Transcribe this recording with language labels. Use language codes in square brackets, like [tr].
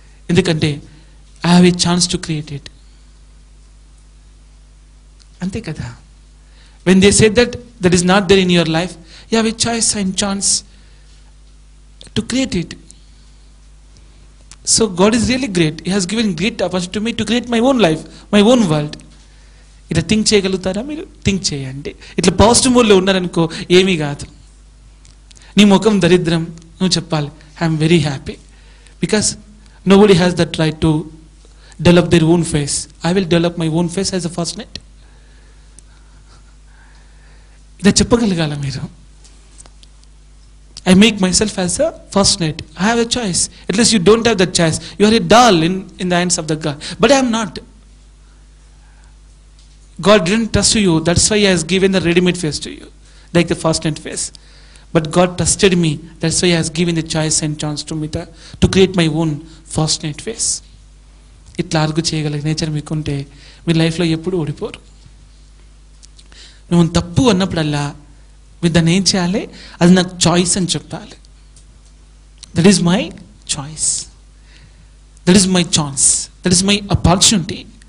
[te] ఎందుకంటే [en] I have a chance to create it. [te] అంతే కదా. [en] When they said that is not there in your life, you have a choice and chance to create it. So God is really great. He has given great opportunity to me to create my own life, my own world. [te] ఇట్లా think చేయగలుగుతారా మీరు? Think చేయండి. ఇట్లా positive మోడ్లో ఉన్నారనుకో ఏమీ కాదు. నీ ముఖం దరిద్రం, నువ్వు చెప్పాలి [en] I'm very happy because nobody has that right to develop their own face. I will develop my own face as a first net. [te] ఇలా చెప్పగలగాల మీరు. [en] I make myself as a first net. I have a choice. At least you don't have that choice. You are a doll in the hands of the God. But I am not. God didn't trust you. That's why He has given the ready-made face to you, like the first net face. But God trusted me. That's why He has given the choice and chance to me to create my own first net face. [te] ఇట్లా argue చేయగలిగే nature మీకుంటే మీ లైఫ్లో ఎప్పుడు ఓడిపోరు. నువ్వు తప్పు అన్నప్పుడల్లా మీరు దాన్ని ఏం చేయాలి? అది నాకు చాయిస్ అని చెప్పాలి. [en] That is my choice, that is my chance, that is my opportunity.